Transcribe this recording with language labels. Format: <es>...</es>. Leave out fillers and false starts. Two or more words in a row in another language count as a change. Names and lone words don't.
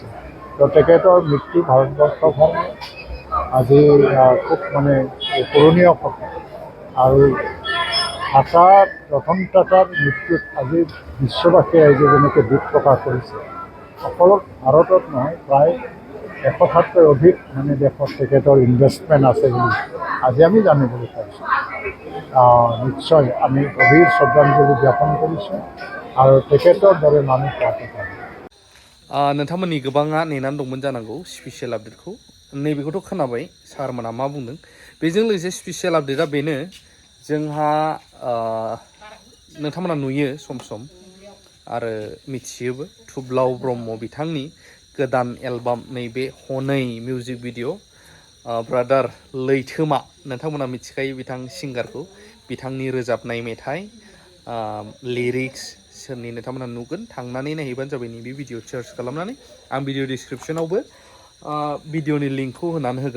<as>তো তেখেতৰ মৃত্যু ভাৰতবৰ্ষৰ কাৰণে আজি খুব মানে কৰণীয় কথা আৰু ৰতন টাটাৰ মৃত্যুত আজি বিশ্ববাসীয়ে আজি যেনেকৈ দুখ প্ৰকাশ কৰিছে, অকল ভাৰতত নহয় প্ৰায় 107ৰ অধিক মানে দেশত তেখেতৰ ইনভেষ্টমেণ্ট আছে বুলি আজি আমি জানিবলৈ পাইছোঁ। নিশ্চয় আমি গভীৰ শ্ৰদ্ধাঞ্জলি জ্ঞাপন কৰিছোঁ আৰু তেখেতৰ দৰে মানুহ পোৱাটো পাৰোঁ।</as> <brx>नोंथांमोननि गोबाङा नेनानै दंमोन जानांगौ स्पेसियेल आपडेटखौ। नैबेखौथ' खोनाबाय सारमोना मा बुंदों। बेजों लोगोसे स्पेसियेल आपडेटआ बेनो जोंहा नोंथांमोना नुयो सम सम आरो मिथियोबो थुब्लाव ब्रह्म बिथांनि गोदान एलबाम नैबे हनै</brx> <en>music video</en> <brx>ब्रादार लैथोमा नोंथांमोना मिथिखायो बिथां सिंगारखौ बिथांनि रोजाबनाय मेथाइ लिरिक्स सोरनि नोंथांमोना नुगोन थांनानै नायहैबानो जाबाय नैबे</brx> <en>video search</en> <brx>खालामनानै आं भिडिअ डिसक्रिपसनावबो भिडिअनि लिंकखौ होनानै होगोन।</brx>